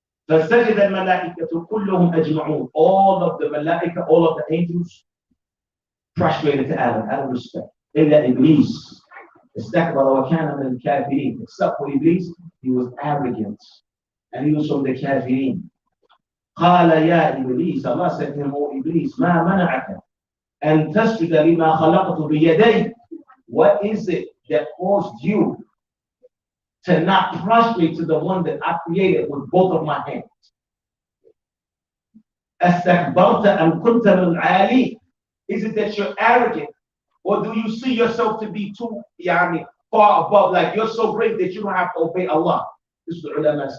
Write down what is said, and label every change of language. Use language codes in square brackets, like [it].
[ar] فَسَجَدَ الْمَلَائِكَةُ كُلُّهُمْ أَجْمَعُونَ. [en] All of the Malaika, all of the angels prostrated to Adam out of respect. [ar] إِلَّا إِبْلِيسَ اسْتَكْبَرَ وَكَانَ مِنَ الْكَافِرِينَ. [en] Except for Iblis, he was arrogant. And he was from the kafirin. [ar] قَالَ يَا إِبْلِيسَ. [en] Allah said to him, O Iblis, [ar] مَا مَنَعَكَ أَن تَسْجُدَ لِمَا خَلَقْتُ بِيَدَيْ. [en] What is it that caused you to not prostrate to the one that I created with both of my hands? [ar] أَسْتَكْبَرْتَ أَمْ كُنْتَ مِنَ الْعَالِينَ. [en] Is it that you're arrogant, or do you see yourself to be too far above, like you're so great that you don't have to obey Allah? This is the ulama.